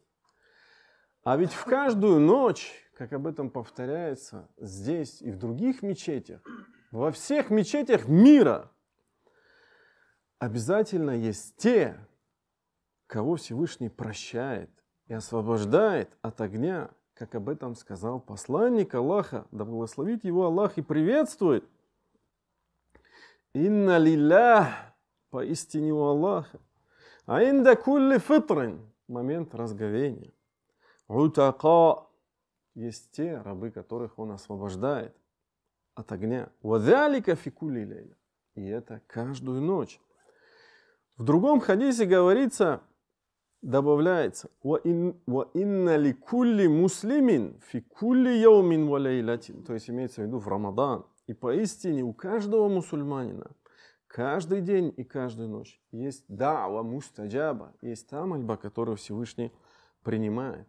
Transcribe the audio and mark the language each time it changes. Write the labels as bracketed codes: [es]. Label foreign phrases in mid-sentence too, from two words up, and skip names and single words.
[ru] А ведь в каждую ночь, как об этом повторяется здесь и в других мечетях, во всех мечетях мира, обязательно есть те, кого Всевышний прощает и освобождает от огня, как об этом сказал посланник Аллаха, да благословит его Аллах и приветствует. [ar] إن لله, [ru] поистине у Аллаха, [ar] و عند كل فطر, [ru] момент разговения. Утака, есть те рабы, которых он освобождает от огня. [ar] وذلك في كل ليلة, [ru] и это каждую ночь. В другом хадисе говорится, добавляется, то есть имеется в виду в Рамадан. И поистине у каждого мусульманина каждый день и каждую ночь есть [ar] دعوة مستجابة, [ru] есть та мольба, которую Всевышний принимает.